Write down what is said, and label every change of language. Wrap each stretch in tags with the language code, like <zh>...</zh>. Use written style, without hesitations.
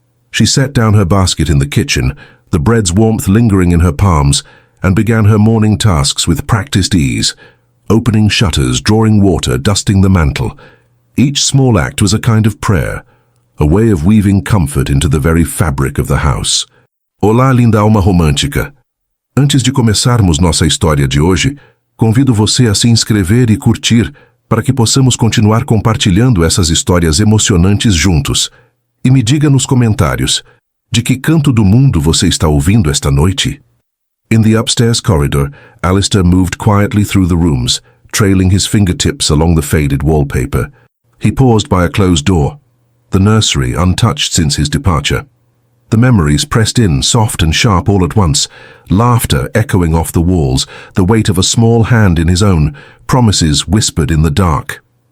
<en>She set down her basket in the kitchen, the bread's warmth lingering in her palms, and began her morning tasks with practiced ease, opening shutters, drawing water, dusting the mantel. Each small act was a kind of prayer, a way of weaving comfort into the very fabric of the house.</en> <pt>Olá, linda alma romântica! Antes de começarmos nossa história de hoje, convido você a se inscrever e curtir para que possamos continuar compartilhando essas histórias emocionantes juntos. E me diga nos comentários, de que canto do mundo você está ouvindo esta noite?</pt> <en>In the upstairs corridor, Alistair moved quietly through the rooms, trailing his fingertips along the faded wallpaper. He paused by a closed door, the nursery untouched since his departure. The memories pressed in, soft and sharp all at once, laughter echoing off the walls, the weight of a small hand in his own, promises whispered in the dark.</en>